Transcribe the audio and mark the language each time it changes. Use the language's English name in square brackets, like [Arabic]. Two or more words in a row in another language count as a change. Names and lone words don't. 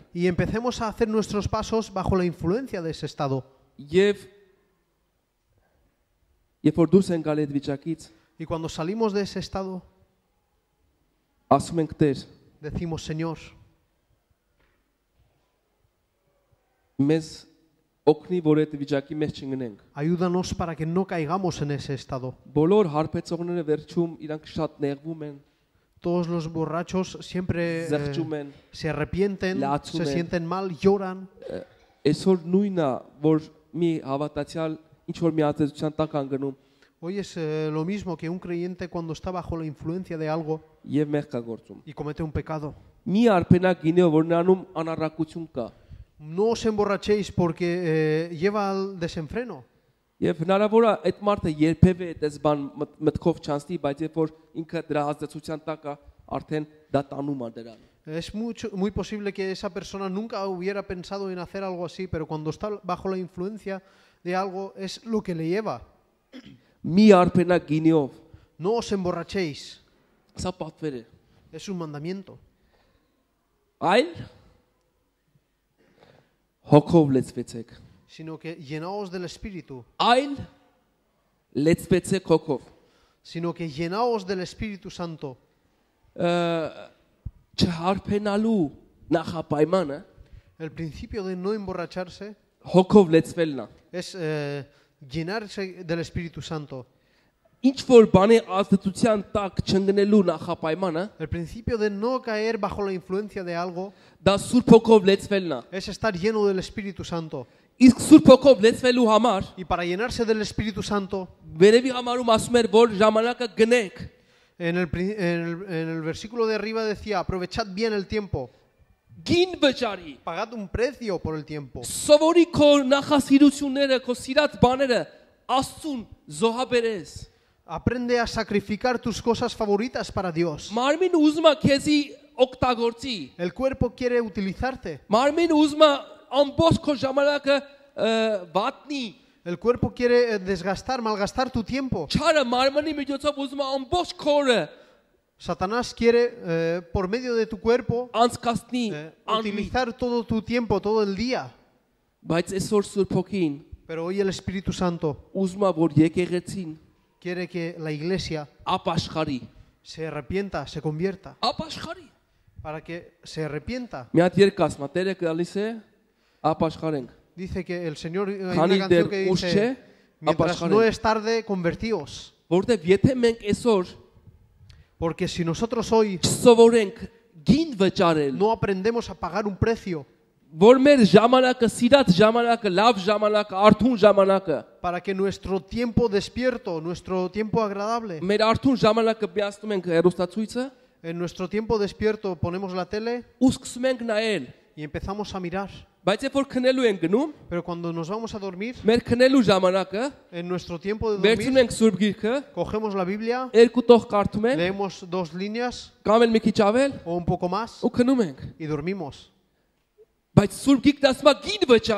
[Spanish] y empecemos a hacer nuestros pasos bajo la influencia de ese estado. [Armenian] Երբ որ դուրս են գալի այդ վիճակից, [Spanish] Y cuando salimos de ese estado, [Armenian] ասում ենք Տեր, [Spanish] decimos, Señor, [Armenian] մեզ օգնի, որ այդ վիճակի մեջ չընկնենք։ [Spanish] ayúdanos para que no caigamos en ese estado. [Armenian] Բոլոր հարբեցողները վերջում իրանք շատ նեղվում են, [Spanish] Todos los borrachos siempre [Armenian] զղջում են։ [Spanish] se arrepienten, se sienten mal, lloran. [Armenian] Այսօր նույնն է, որ մի հավատացյալ ինչ որ մի ազդեցության տակ անգնում [Spanish] Hoy es lo mismo que un creyente cuando está bajo la influencia de algo [Armenian] եւ մեղք է գործում։ [Spanish] y comete un pecado. [Armenian] Մի արփենակ գինեով որ նրանում անառակություն կա։ [Spanish] No os emborrachéis porque lleva al desenfreno. [Armenian] Եվ հնարավոր է այդ մարդը երբևէ այդպես բան մտքով չանցնի, բայց երբ որ ինքը դրա ազդեցության տակ է, արդեն դա տանում է դրան։ [Spanish] Es muy posible que esa persona nunca hubiera pensado en hacer algo así, pero cuando está bajo la influencia de algo es lo que le lleva. [Armenian] Մի արփենակ գինեով [Spanish] No os emborrachéis. [Armenian] սա պատվեր է։ [Spanish] Es un mandamiento. [Armenian] Այլ հոգով լեցվեցեք։ [Spanish] Sino que llenaos del Espíritu. [Armenian] Այլ լեցվեցեք հոգով։ [Spanish] Sino que llenaos del Espíritu Santo. [Armenian] Չհարփենալու նախապայմանը [Spanish] El principio de no emborracharse [Armenian] հոգով լեցվելն է։ [Spanish] es llenarse del Espíritu Santo. [Armenian] Ինչ որ բանի ազդեցության տակ չընկնելու նախապայմանը [Spanish] El principio de no caer bajo la influencia de algo [Armenian] դա Սուրբ հոգով լեցվելն է։ [Spanish] es estar lleno del Espíritu Santo. [Armenian] Իսկ Սուրբ հոգով լեցվելու համար [Spanish] Y para llenarse del Espíritu Santo, [Armenian] վերևի համարում ասում էր, որ ժամանակը գնեք։ [Spanish] en el versículo de arriba decía, aprovechad bien el tiempo, [Armenian] Գին վճարի։ [Spanish] pagad un precio por el tiempo. [Armenian] Սովորի քո նախասիրությունները, քո սիրած բաները Աստծուն զոհաբերես։ [Spanish] Aprende a sacrificar tus cosas favoritas para Dios. [Armenian] Մարմին ուզում է քեզի օգտագործի։ [Spanish] El cuerpo quiere utilizarte. [Armenian] Մարմին ուզում է ամբողջ քո ժամանակը վատնի։ [Spanish] El cuerpo quiere desgastar, malgastar tu tiempo. [Armenian] Չարը մարմնի միջոցով ուզում է ամբողջ քորը [Spanish] Satanás quiere, por medio de tu cuerpo, [Armenian] անցկացնի, [Spanish] utilizar todo tu tiempo, todo el día. [Armenian] Բայց այսօր Սուրբ Հոգին [Spanish] Pero hoy el Espíritu Santo [Armenian] ուզում է, որ եկեղեցին [Spanish] quiere que la iglesia [Armenian] ապաշխարի, [Spanish] se arrepienta, se convierta. [Armenian] ապաշխարի։ [Spanish] Para que se arrepienta. [Armenian] Մի հատ երգ ասում, Տերը գալիս է, ապաշխարենք։ [Spanish] Dice que el Señor, hay [Armenian] Քանի [Spanish] una [Armenian] դեռ [Spanish] canción que [Armenian] ուշ չէ, [Spanish] dice, mientras no [Armenian] ապաշխարենք։ [Spanish] es tarde, convertíos. [Armenian] Որտեվ եթե մենք այսօր [Spanish] Porque si nosotros hoy [Armenian] չսովորենք գին վճարել, [Spanish] no aprendemos a pagar un precio [Armenian] որ մեր ժամանակը, սիրած ժամանակը, լավ ժամանակը, արթուն ժամանակը, [Spanish] para que nuestro tiempo despierto, nuestro tiempo agradable, [Armenian] մեր արթուն ժամանակը միացնում ենք հեռուստացույցը, [Spanish] en nuestro tiempo despierto ponemos la tele [Armenian] ու սկսում ենք նայել։ [Spanish] y empezamos a mirar. [Armenian] Բայց երբ որ քնելու ենք գնում, [Spanish] Pero cuando nos vamos a dormir, [Armenian] մեր քնելու ժամանակը [Spanish] en nuestro tiempo de [Armenian] վերցնում [Spanish] dormir, [Armenian] ենք Սուրբ Գիրքը, [Spanish] cogemos la Biblia, [Armenian] երկու տող կարդում ենք, [Spanish] leemos 2 líneas [Armenian] կամ էլ մի քիչ ավել [Spanish] o un poco más [Armenian] ու քնում ենք։ [Spanish] y dormimos. [Armenian] Բայց Սուրբ Գիրքն ասում է գին վճարի։